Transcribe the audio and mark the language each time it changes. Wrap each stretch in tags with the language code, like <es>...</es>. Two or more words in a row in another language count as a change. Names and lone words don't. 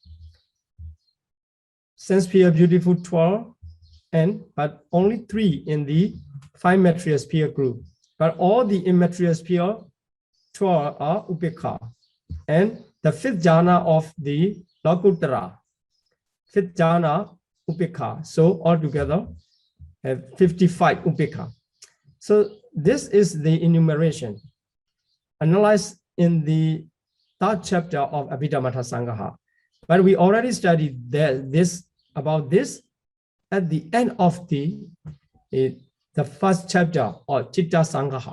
<en>Sense sphere beautiful 12, but only 3 in the 5 material sphere group. But all the immaterial sphere 12 are upekha. And the 5th jhana of the lokuttara, 5th jhana upekha. So altogether, 55 upekha. So this is the enumeration analyzed in the third chapter of Abhidhamma Sangaha. But we already studied about this at the end of the first chapter or Chitta Sangaha.</en>